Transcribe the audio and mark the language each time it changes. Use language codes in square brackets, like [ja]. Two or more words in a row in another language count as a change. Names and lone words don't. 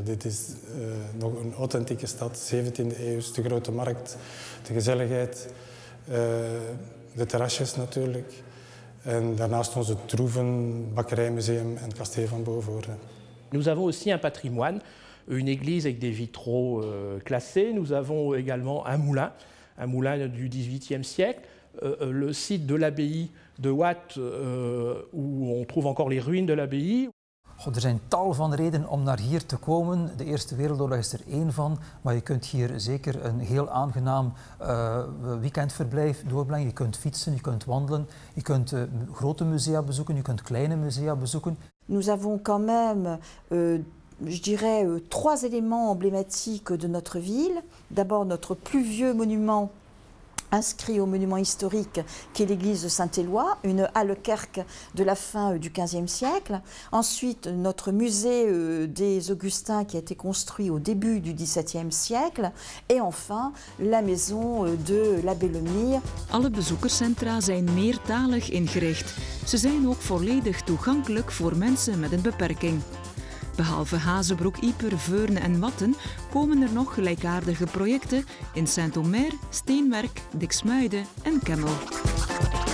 [nl] Dit is nog een authentieke stad, 17e eeuw, de grote markt, de gezelligheid, de terrasjes natuurlijk. En daarnaast onze troeven, bakkerijmuseum en het kasteel van Bovenvoorde. [fr] Nous avons aussi un patrimoine, une église avec des vitraux classés. Nous avons également un moulin du XVIIIe siècle. Le site de l'abbaye de Watt, où on trouve encore les ruines de l'abbaye. [nl] Er zijn tal van redenen om naar hier te komen. De Eerste Wereldoorlog is er één van, maar je kunt hier zeker een heel aangenaam weekendverblijf doorbrengen. Je kunt fietsen, je kunt wandelen, je kunt grote musea bezoeken, je kunt kleine musea bezoeken. [fr] Nous avons quand même, je dirais, 3 éléments emblématiques de notre ville. D'abord notre plus vieux monument inscrit au monument historique qui est l'église de Saint-Éloi, une halle-kerk de la fin du XVe siècle. Ensuite, notre musée des Augustins qui a été construit au début du XVIIe siècle. Et enfin, la maison de l'abbé Lemire. [nl] Alle bezoekerscentra zijn meertalig ingericht. Ze zijn ook volledig toegankelijk voor mensen met een beperking. Behalve Hazebroek, Ieper, Veurne en Watten komen er nog gelijkaardige projecten in Saint-Omer, Steenwerk, Diksmuiden en Kemmel.